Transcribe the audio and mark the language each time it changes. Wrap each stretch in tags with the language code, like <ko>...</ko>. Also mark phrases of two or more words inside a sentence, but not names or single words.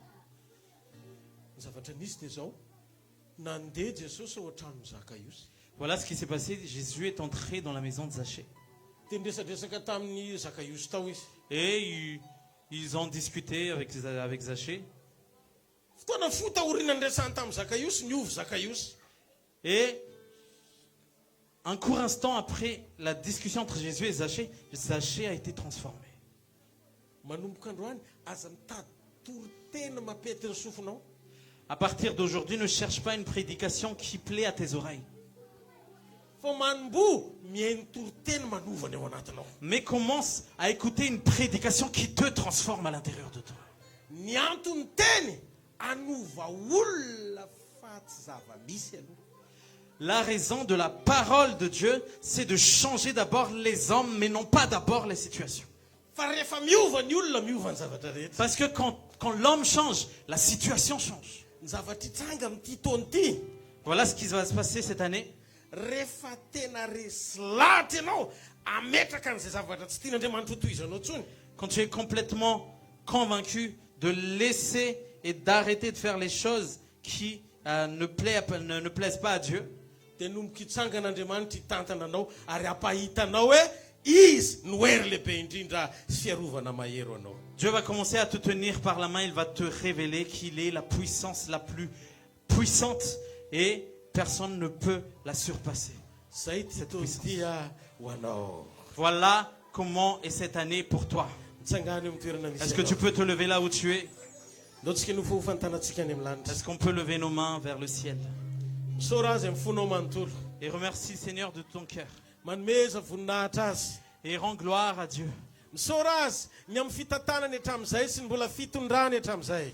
<mg>Zavatra nisy dia zao nandeha Jesosy ao an-tranon'ny Zakaiosy.</mg> <fr>Voilà ce qui s'est passé. Jésus est entré dans la maison de Zachée.</fr> <mg>Dia niresadresaka tamin'ny Zakaiosy tao izy.</mg> <fr>Et ils ont discuté avec Zachée.</fr> <mg>Fotoana fotaoriana niresahany tamin'ny Zakaiosy niovy Zakaiosy.</mg> <fr>Et un court instant après la discussion entre Jésus et Zachée, Zachée a été transformé.</fr> <mg>Manomboka androany aza mitady toritena mampety ny sofinao.</mg> <fr>À partir d'aujourd'hui, ne cherche pas une prédication qui plaît à tes oreilles.</fr> <mg>Fa manombo mihaino toritena manovana eo anatinao.</mg> <fr>Mais commence à écouter une prédication qui te transforme à l'intérieur de toi.</fr> <mg>Ny antony teny anova olona fa tsy zava-misy aloha.</mg> <fr>La raison de la parole de Dieu, c'est de changer d'abord les hommes, mais non pas d'abord les situations.</fr> <mg>Fa rehefa miova ny olona miova ny zavatra rehetra.</mg> <fr>Parce que quand l'homme change, la situation change.</fr> <mg>Ny zavatra itsanga amin'ity taona ity</mg> <fr>Voilà ce qui va se passer cette année.</fr> <mg>rehefa tena resy lahatra ianao ametraka an'izay zavatra tsy tian'Andriamanitra ho tohizanao tsony.</mg> <fr>Quand tu es complètement convaincu de laisser et d'arrêter de faire les choses qui ne plaisent pas à Dieu,</fr> <mg>dia nomboka hitsangan'Andriamanitra hitantana anao ary ampahitanao hoe izy no hery lehibe indrindra sy fiarovana mahero anao.</mg> <fr>Dieu va commencer à te tenir par la main, il va te révéler qu'il est la puissance la plus puissante et personne ne peut la surpasser.</fr> <mg>Zay ty dia ho anao.</mg> <fr>Voilà comment est cette année pour toi.</fr> <mg>Mitsangana eo amin'ny toerana misy</mg> <fr>Est-ce que tu peux te lever là où tu es?</fr> <mg>Ndaotsika no fofantanantsika any amin'ny lanitra.</mg> <fr>Est-ce qu'on peut lever nos mains vers le ciel</fr> <mg>Misaora azy amin'ny fonao manontolo.</mg> <fr>et remercie le Seigneur de ton cœur</fr> <mg>Manomeza voninahitra azy.</mg> <fr>et rends gloire à Dieu.</fr> <mg>Misaora azy ny amin'ny fitantanany hatramin'izay sy ny mbola fitondrany hatramin'izay.</mg>